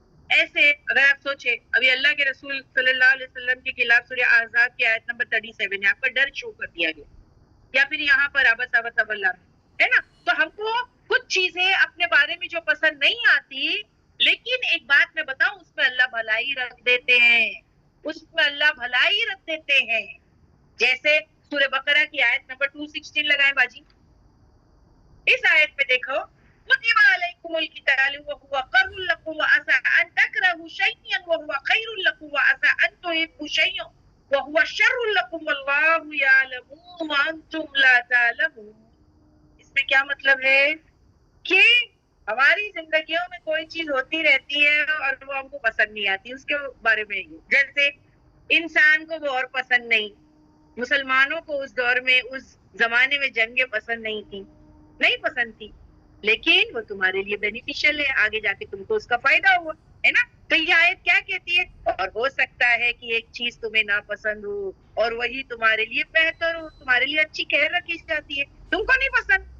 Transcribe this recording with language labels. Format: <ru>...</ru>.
<ur>ایسے اگر آپ سوچے ابھی اللہ کے رسول صلی اللہ علیہ وسلم کے خلاف سورہ احزاب کی آیت نمبر 37 ہے، آپ کا ڈر شو کر دیا گیا، یا پھر یہاں پر عبس وتولی ہے نا. تو ہم کو کچھ چیزیں اپنے بارے میں جو پسند نہیں آتی، لیکن ایک بات میں بتاؤں اس میں اللہ بھلائی رکھ دیتے ہیں، اس میں اللہ بھلائی رکھ دیتے ہیں. جیسے سورہ بقرہ کی آیت نمبر 216 لگائیں باجی. اس آیت پہ دیکھو</ur> <ar>كتب عليكم القتال وهو كره لكم وعسى ان تكرهوا شيئا وهو خير لكم وعسى ان تحبوا شيئا وهو شر لكم والله يعلم وانتم لا تعلمون.</ar> <ur>اس میں کیا مطلب ہے کہ ہماری زندگیوں میں کوئی چیز ہوتی رہتی ہے اور وہ ہم کو پسند نہیں آتی. اس کے بارے میں جیسے انسان کو وہ اور پسند نہیں، مسلمانوں کو اس دور میں اس زمانے میں جنگیں پسند نہیں پسند تھی، لیکن وہ تمہارے لیے بینیفیشل ہے، آگے جا کے تم کو اس کا فائدہ ہوا، ہے نا؟ تو یہ آیت کیا کہتی ہے؟ اور ہو سکتا ہے کہ ایک چیز تمہیں ناپسند ہو اور وہی تمہارے لیے بہتر ہو، تمہارے لیے اچھی خیر رکھی جاتی ہے، تم کو نہیں پسند.</ur>